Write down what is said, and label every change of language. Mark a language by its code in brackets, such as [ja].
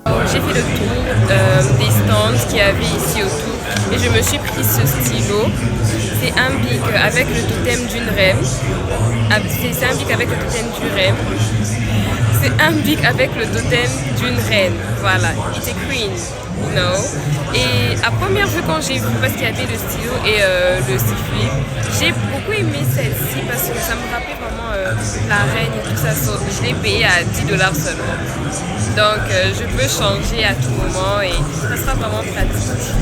[fr] J'ai fait le tour des stands qu'il y avait ici autour et je me suis pris ce stylo. C'est un bic avec le totem d'une reine. C'est un bic avec le totem d'une reine. C'est un bic avec le totem d'une reine. [en] Voilà, it's a queen, you know. [fr] Et à première vue quand j'ai vu, parce qu'il y avait le stylo et le sifflet, j'ai beaucoup aimé celle-ci parce que ça me rappelait vraiment la reine et tout ça. Je l'ai payé à $10 seulement. Donc je peux changer à tout moment et ça sera vraiment pratique.